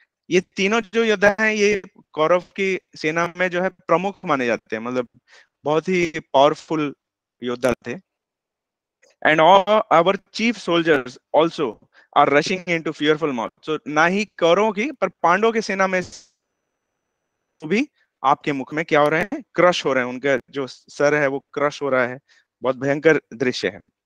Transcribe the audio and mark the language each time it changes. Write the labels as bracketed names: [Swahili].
[Hindi] ये तीनों जो योद्धा हैं, ये कौरव की सेना में जो है प्रमुख माने जाते हैं, मतलब बहुत ही पावरफुल योद्धा थे। [English] And all our chief soldiers also are rushing into fearful mouth. [Hindi] So ना ही कौरवों की पर पांडवों की सेना में भी आपके मुख में क्या हो रहे हैं, क्रश हो रहे हैं। उनका जो सर है वो क्रश हो रहा है। बहुत भयंकर दृश्य है।